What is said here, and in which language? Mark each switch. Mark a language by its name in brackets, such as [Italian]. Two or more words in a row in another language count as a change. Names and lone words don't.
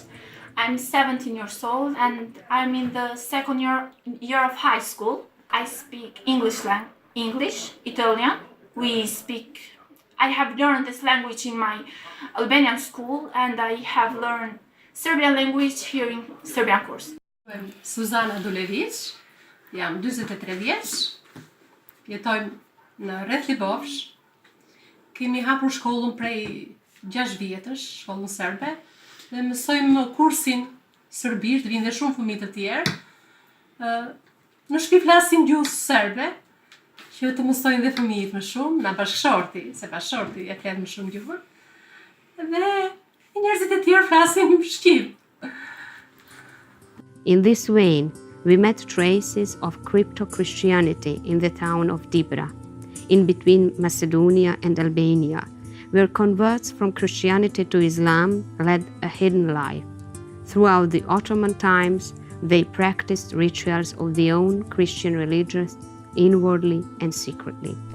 [English] I'm 17 years old and I'm in the second year of high school. I speak English, Italian. I have learned this language in my Albanian school, and I have learned Serbian language here in Serbian course. [Albanian] Snežana Stanković, jam 43 vjeç, jetojmë në Reth Libovsh. Kemi hapur shkollën prej 6 vjetësh, shkollën serbe, dhe mësojmë kursin serbisht, vinë dhe shumë fëmijë të tjerë. Në shtëpi flasim gjuhë serbe, që të mësojnë dhe fëmijët më shumë, na bashkëshorti, se bashkëshorti e flet më shumë gjuhën, dhe njerëzit e tjerë flasin shqip. [English] In this vein, we met traces of crypto-Christianity in the town of Dibra, in between Macedonia and Albania, where converts from Christianity to Islam led a hidden life. Throughout the Ottoman times, they practiced rituals of their own Christian religion inwardly and secretly.